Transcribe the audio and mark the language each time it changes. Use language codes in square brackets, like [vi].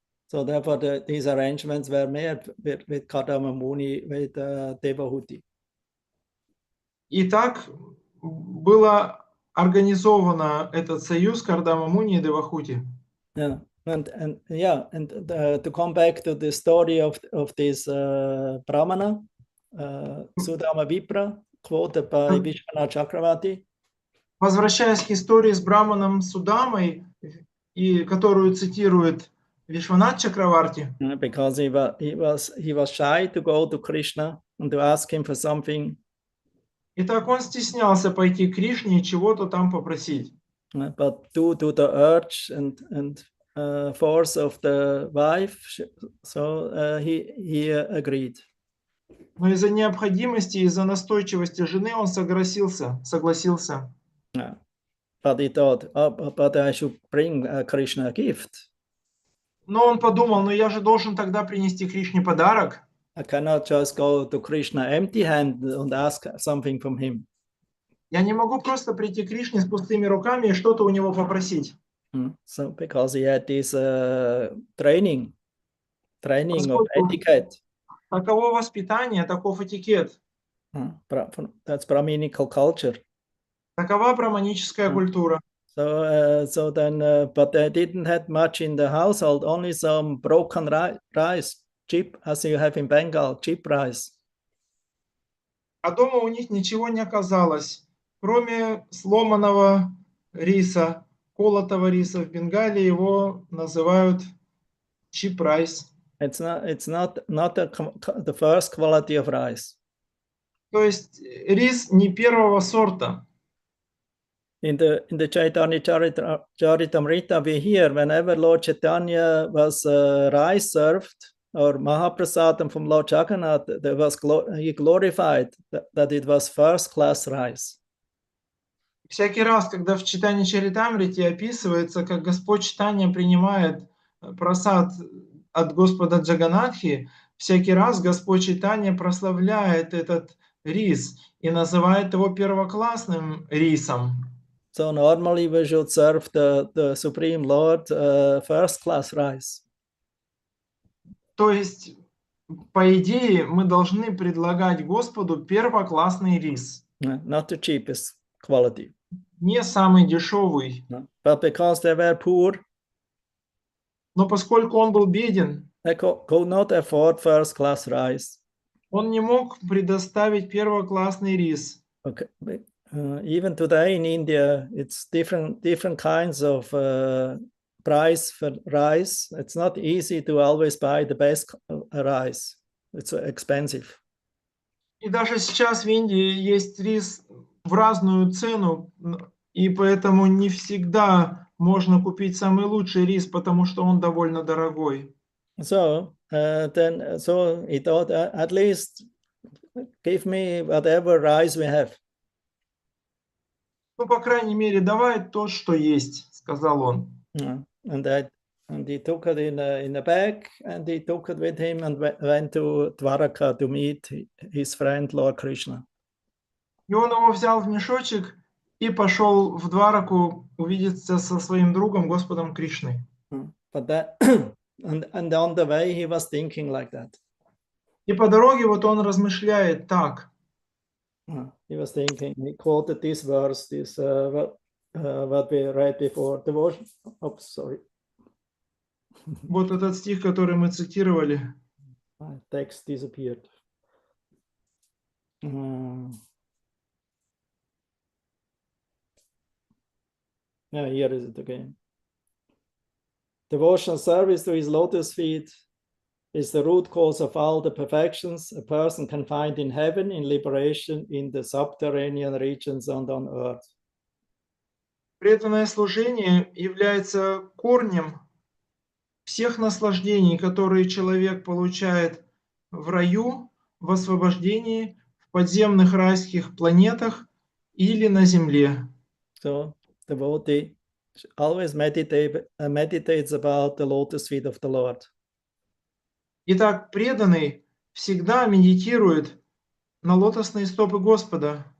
[en] So therefore these arrangements were made with Kardama Muni, with Devahuti. [ru] И так было организовано этот союз Кардама Муни и Девахути. [en] Yeah, and to come back to the story of this Brahmana, Sudama Vipra, quoted by Vishwanath Chakravarti. [ru] Возвращаясь к истории с Браманом Судамой, и которую цитирует Вишванат Чакраварти, [en] Because he was shy to go to Krishna and to ask him for something. [ru] Итак, он стеснялся пойти к Кришне и чего-то там попросить. [en] But due to the urge and force of the wife, so he agreed. [ru] Но из-за необходимости, из-за настойчивости жены он согласился. [en] Yeah. But he thought, but I should bring Krishna a gift. [ru] Но он подумал, ну я же должен тогда принести Кришне подарок. [en] I cannot just go to Krishna empty-handed and ask something from him. [ru] Я не могу просто прийти к Кришне с пустыми руками и что-то у него попросить. [en] So because he had this training of etiquette. [ru] Таково воспитание, таков этикет. [en] That's Brahminical culture. [ru] Такова браманическая культура. [en] So then, but they didn't have much in the household, only some broken rice, cheap, as you have in Bengal, cheap rice. [ru] А дома у них ничего не оказалось, кроме сломанного риса, колотого риса. В Бенгалии его называют [en] cheap rice. It's not the first quality of rice. [ru] То есть рис не первого сорта. [en] In the Chaitanya Charitamrita, we hear whenever Lord Chaitanya was rice served or Mahaprasadam from Lord Jagannath, he glorified that it was first class rice. [ru] Всякий раз, когда в Чайтанья Чаритамрите описывается, как Господь Чайтанья принимает прасад от Господа Джаганатхи, всякий раз Господь Чайтанья прославляет этот рис и называет его первоклассным рисом. [en] So normally we should serve the Supreme Lord first class rice. [ru] То есть, по идее, мы должны предлагать Господу первоклассный рис. [en] Not the cheapest quality. [ru] Не самый дешевый. [en] But because they were poor, [ru] но поскольку он был беден, [en] they could not afford first class rice. [ru] Он не мог предоставить первоклассный рис. [en] Okay. Even today in India, it's different kinds of price for rice. It's not easy to always buy the best rice. It's expensive. [ru] И даже сейчас в Индии есть рис в разную цену, и поэтому не всегда можно купить самый лучший рис, потому что он довольно дорогой. [en] So he thought, at least give me whatever rice we have. [ru] Ну, по крайней мере, давай то, что есть, сказал он. [en] And he took it in a bag, and he took it with him and went to Dwaraka to meet his friend Lord Krishna. [ru] И он его взял в мешочек и пошел в Двараку увидеться со своим другом Господом Кришной. [en] But that, and on the way he was thinking like that. [ru] И по дороге вот он размышляет так. [en] He was thinking. He quoted this verse, what we read before. Devotion. Oops, sorry. [ru] Вот этот стих, который мы цитировали. [en] Text disappeared. Yeah, here is it again. Devotional service to his lotus feet is the root cause of all the perfections a person can find in heaven, in liberation, in the subterranean regions and on earth. [ru] Преданное служение является корнем всех наслаждений, которые человек получает в раю, в освобождении, в подземных райских планетах или на земле. [en] So the devotee always meditates about the lotus feet of the Lord. [ru] Итак, преданный всегда медитирует на лотосные стопы Господа.